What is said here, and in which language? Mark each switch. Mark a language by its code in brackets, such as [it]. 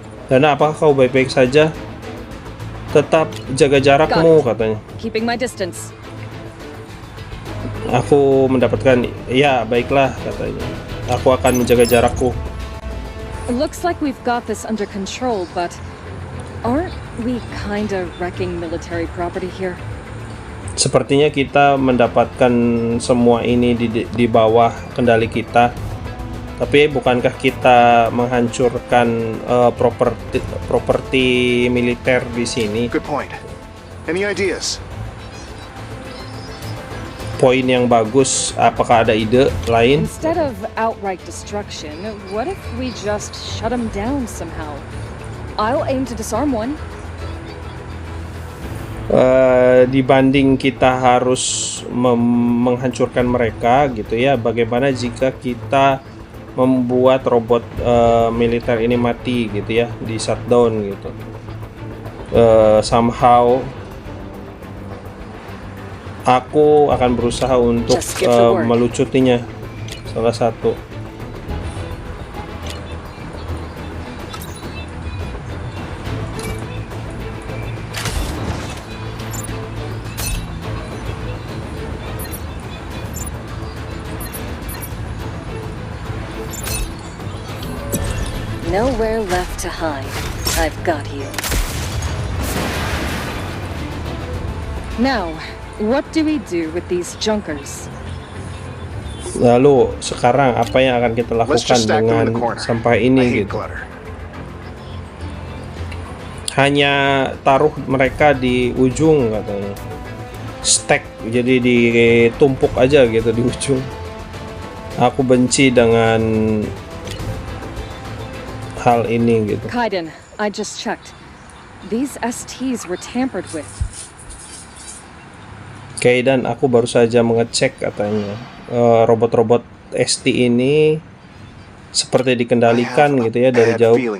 [id] Dana, apakah kau baik-baik saja? Tetap jaga jarakmu katanya. [en] Keeping my distance. [id] Aku mendapatkan, ya baiklah katanya. Aku akan menjaga jarakku. [en] Looks like we've got this under control, but aren't we kinda wrecking military property here? [id] Sepertinya kita mendapatkan semua ini di bawah kendali kita. Tapi bukankah kita menghancurkan properti militer di sini? [en] Good point. Any ideas? [id] Poin yang bagus. Apakah ada ide lain? [en] Instead of outright destruction, what if we just shut them down somehow? I'll aim to disarm one. [id] dibanding kita harus menghancurkan mereka gitu ya. Bagaimana jika kita membuat robot militer ini mati gitu ya, di shutdown gitu. Somehow aku akan berusaha untuk melucutinya, salah satu. [en] Nowhere left to hide. I've got you. Now, what do we do with these junkers? [id] Lalu sekarang apa yang akan kita lakukan dengan sampah ini gitu? Hanya taruh mereka di ujung katanya. Stack, jadi ditumpuk aja gitu di ujung. Aku benci dengan hal ini gitu. [en] Kaiden, I just checked. These STs were tampered with. [id] Kaiden, aku baru saja mengecek katanya. Robot-robot ST ini seperti dikendalikan gitu ya dari jauh.